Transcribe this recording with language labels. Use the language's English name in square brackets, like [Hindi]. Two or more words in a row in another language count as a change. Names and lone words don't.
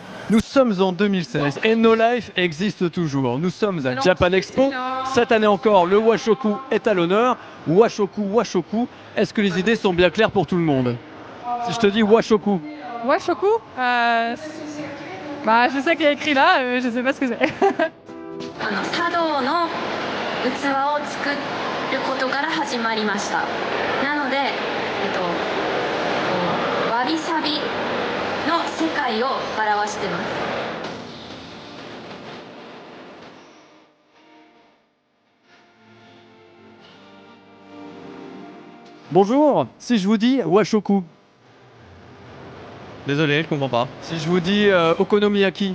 [French] Nous sommes en 2016 et No Life existe toujours. Nous sommes à Japan Expo. Cette année encore, le Washoku est à l'honneur. Washoku, Washoku. Est-ce que les idées sont bien claires pour tout le monde? Si je te dis Washoku. Washoku bah, je sais qu'il y a écrit là, je sais pas ce que c'est. [Japanese] 茶道の器を作ることから始まりました。なので、わびさびの世界を表してます。 [French] Bonjour, si je vous dis Washoku. Désolé, je comprends pas. Si je vous dis Okonomiyaki.